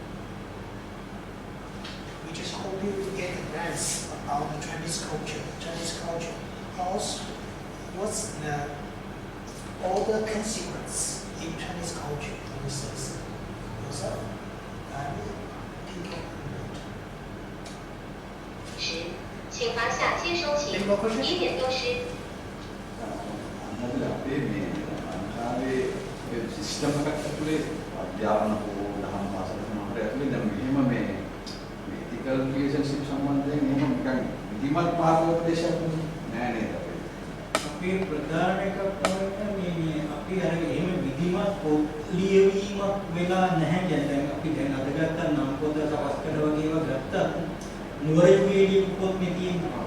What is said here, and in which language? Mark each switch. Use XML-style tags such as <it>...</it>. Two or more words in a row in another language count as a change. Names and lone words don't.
<en>We just hope you to get a grasp about the Chinese culture. What's all the consequence in Chinese culture. We say so. Those are people.</en> <zh>10，请拿下接收器。1点60。</zh> <si>සිස්ටම් එකක් ඇතුලේ අධ්‍යාපන හෝ දහම් පාසල සමහර ඇතුලේ දැන් මෙහෙම මේ</si> <en>ethical relationship</en> <si>සම්බන්ධයෙන් එහෙම නිකන් විධිමත් මාර්ගෝපදේශයක් නෑ නේද අපේ. අපි ප්‍රධාන එකක් තමයි මේ අපි අර එහෙම විධිමත් ලියවීමක් වෙලා නැහැ දැන් අපි දැන් අද ගත්ත නම් පොත සවස්කඩ වගේ ඒවා ගත්තා නුවර යුගයේදී පොත් මේ තියෙනවා.</si>